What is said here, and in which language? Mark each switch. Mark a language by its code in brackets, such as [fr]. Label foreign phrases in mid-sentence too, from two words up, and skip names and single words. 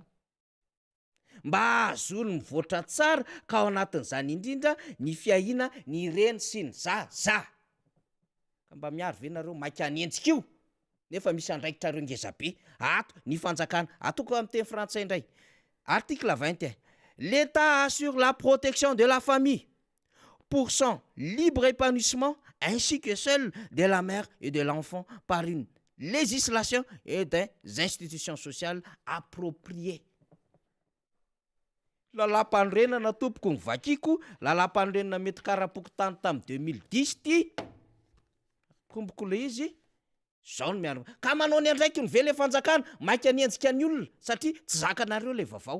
[mg] Mba ahazony mivoatra tsara ka ao anatin'izany indrindra ny fiahiana ny reny sy ny zaza. Ka mba miaro ve nareo maika hanenjika io? Nefa misy andraikitra reo ngezabe. Ato ny fanjakana, atoko amin'ny teny frantsay indray. [fr] Article 21. L'État assure la protection de la famille pour son libre épanouissement ainsi que celle de la mère et de l'enfant par une législation et des institutions sociales appropriées. [mg] Lalam-pandrenana tompoko ny vakiko, lalam-pandrenana mety karapoko tany tamin'ny 2010 ty. Komboko le izy, zao no miaraka. Ka manao ny andraiky ny vele fanjakana, maika nienjika ny olona satria tsy zakanareo le vaovao.